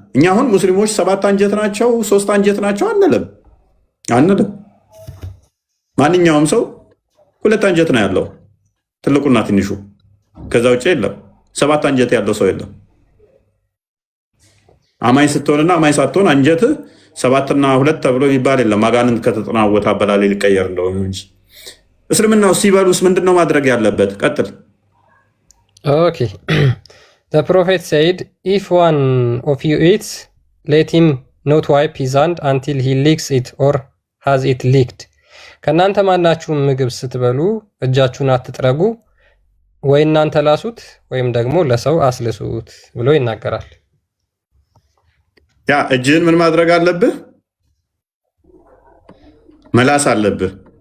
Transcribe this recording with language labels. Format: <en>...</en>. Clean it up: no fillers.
<am>እኛ አሁን ሙስሊሞች 7 አንጀት ናቸው 3 አንጀት ናቸው አንልም። ማንኛውም ሰው 2 አንጀት ነው ያለው፣ ትልቁና ትንሹ። ከዛ ውጭ የለም። 7 አንጀት ያለው ሰው የለም። አማኝ ስትሆንና አማኝ ሳትሆን አንጀትህ 7 እና 2 ተብሎ የሚባል የለም። አጋንንት ከተጠናወተ አበላሌ ሊቀየር እንደሆነ እንጂ። እስልምና ውስጥ ሲበሉስ ምንድነው ማድረግ ያለበት? ቀጥል።</am> <en>ኦኬ The prophet said, if one of you eats, let him not wipe his hand until he licks it or has it licked.</en> <am>ከእናንተ ማናችሁም ምግብ ስትበሉ እጃችሁን አትጥረጉ፣ ወይ እናንተ ላሱት ወይም ደግሞ ለሰው አስልሱት ብሎ ይናገራል። ያ እጅህን ምን ማድረግ አለብህ? መላስ አለብህ።</am>